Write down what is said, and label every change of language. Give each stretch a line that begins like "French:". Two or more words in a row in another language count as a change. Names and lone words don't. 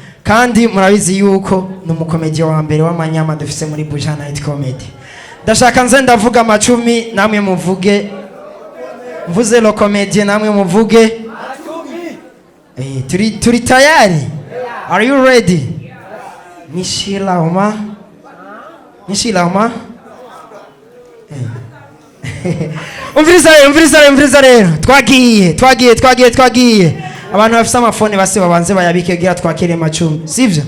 Rundi: kandi murabizi yuko numukomedi wa mbere w'amanyama dufise muri Buja Night Comedy. Ndashaka nze ndavuga amacumi namwe muvuge, mvuze lo comedy namwe muvuge. Turi tayari?
English: Are you ready? Nishila Oma.
Rundi: Umviriza rero. Twagiye. Abantu bafite amafone base babanze bayabike gira twakire macumi. Sivyo?